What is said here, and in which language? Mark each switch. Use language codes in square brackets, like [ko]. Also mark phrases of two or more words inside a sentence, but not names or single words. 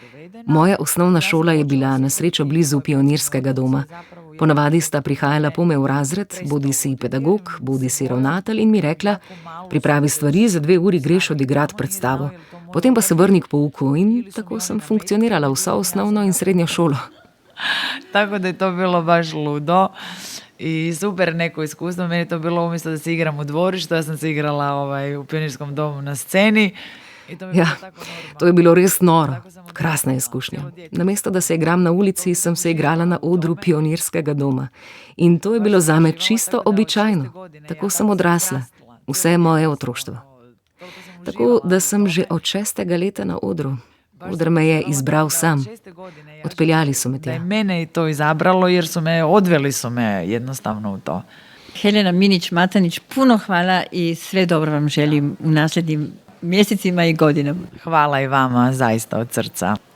[sl] Moja osnovna šola je bila na srečo blizu pionirskega doma. Ponavadi sta prihajala pome v razred, bodi si pedagog, bodi si ravnatelj in mi rekla, pripravi stvari, za 2 uri greš odigrat predstavo, potem pa se vrni k pouku in tako sem funkcionirala vso osnovno in srednjo šolo. [hr] Tako da je to bilo baš ludo i super neko iskustvo. Meni je to bilo umjesto da se igram u dvorištu, ja sam se igrala u Pionirskom domu na sceni. [sl] Ja, to je bilo res noro, krasna izkušnja. Namesto da se igram na ulici, sem se igrala na odru Pionirskega doma. In to je bilo zame čisto običajno. Tako sem odrasla, vse moje otroštvo. Tako da sem že od 6. leta na odru. Oder me je izbral sam. Odpeljali su me tja. [hr] Mene je to izabralo jer odveli su me jednostavno u to. Helena Minić-Matanić, puno hvala i sve dobro vam želim u nasljednim mjesecima i godinama. Hvala i vama, zaista od srca.